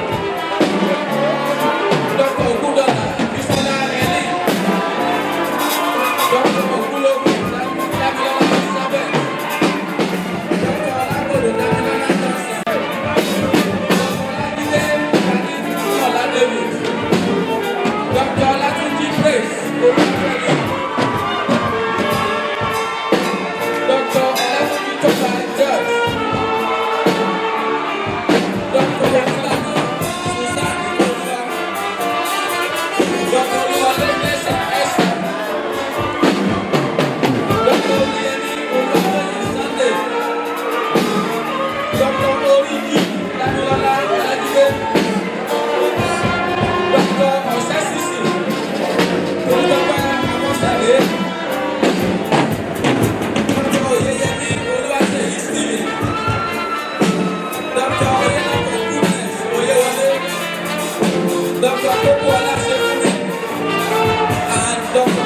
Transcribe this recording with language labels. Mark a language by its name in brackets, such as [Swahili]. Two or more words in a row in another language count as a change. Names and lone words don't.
[English] Dr. Ògúndọ̀là Bísọ́lá Ẹlí. Dr. Ògúnlógún Dámilọ́lá Elizabeth. Dr. Ọlágbòdo Dámilọ́lá Johnson. Dr. Ọlájídé Adétúnọ̀lá David. Dr. Ọlátúnjí Praise Olúwafẹ́mi. Dr. Ọlátúnjí Tóba George. Dr. Olúwalẹ́mí Susan Ìkọlùwà. Dr. Olúwalẹ́mí Esther. Dr. Olúyẹmí Olúwafẹ́mi Sunday. Dr. Oríjì Dámilọ́lá Ọlájídé. Dr. Ọ̀sẹ́sìsì Olútọ́pẹ́ Amọ́sàdé. Dr. Oyeyemi Olúwaṣeyì Stephen. Dr. Oyelako Goodness Oyewale. Dr. Popola Ṣefúnmi. And Dr.